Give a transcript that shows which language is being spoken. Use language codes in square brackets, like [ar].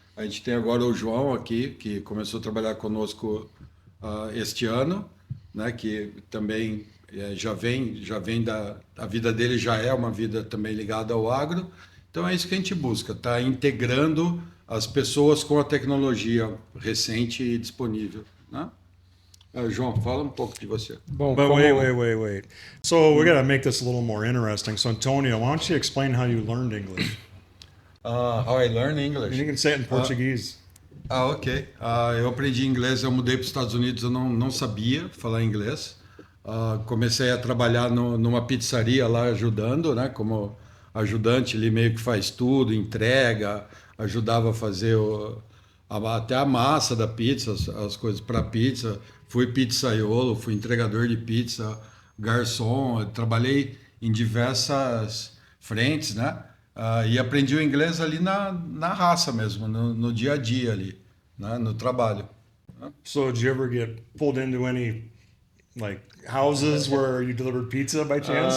[pt] A gente tem agora o João aqui, que começou a trabalhar conosco este ano, né, que também já vem a vida dele já é uma vida também ligada ao agro. Então é isso que a gente busca, tá integrando as pessoas com a tecnologia recente e disponível, né? João, fala um pouco de você. Bom, [en] But [pt] como... [en] wait. So we got to make this a little more interesting. So Antonio, why don't you explain how you learned English? How I learn And you English. can say it in Portuguese. Ok. [pt] Eu aprendi inglês, eu mudei para os Estados Unidos, eu não sabia falar inglês. Comecei a trabalhar numa pizzaria lá ajudando, né? Como ajudante, ele meio que faz tudo, entrega, ajudava a fazer até a massa da pizza, as coisas para pizza. Fui pizzaiolo, fui entregador de pizza, garçom, eu trabalhei em diversas frentes, né? E aprendi o inglês ali na raça mesmo, no dia a dia ali, né? No trabalho. [en] So did you ever get pulled into any like houses where you delivered pizza by chance?